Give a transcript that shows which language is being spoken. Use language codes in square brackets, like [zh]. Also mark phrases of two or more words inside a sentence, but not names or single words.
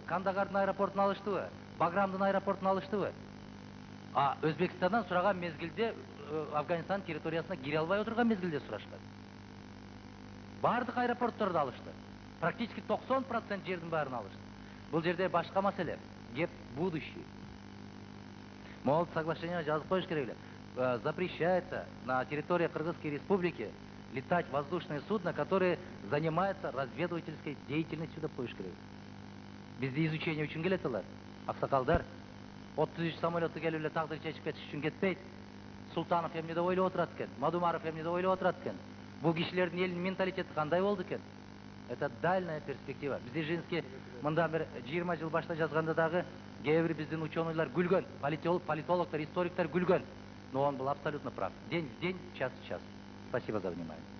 [ky] Кандагардын аэропортун алыштыбы? Баграмдын аэропортун алыштыбы? А Өзбекстандан сураган мезгилде Афганистан территориясына кире албай отурган мезгилде сурашкан. Бардык аэропортторду алышты. Практически 90% жердин баарын алышты. Бул жерде башка маселе. Кеп будущий. [ru] Могут соглашение [ky] жазып коюш керек эле. [ru] Запрещается на территории Кыргызской Республики летать воздушные судна, которые занимаются разведывательской деятельностью [ky] деп коюш керек. Бизде изучение үчүн келет алар. Аксакалдар 33 самолетту келип эле тагдыр чечип кетиш үчүн кетпейт. Султанов эмне деп ойлоп отурат экен? Мадумаров эмне деп ойлоп отурат экен? Бул кишилердин элдин менталитети кандай болду экен? [ru] Это дальняя перспектива. [ky] Бизде Жинский мындан бир 20 жыл башта жазганда дагы кээ бир биздин ученыйлар күлгөн, политологдор, историктер күлгөн. [ru] Но он был абсолютно прав. День в день, час в час. Спасибо за внимание.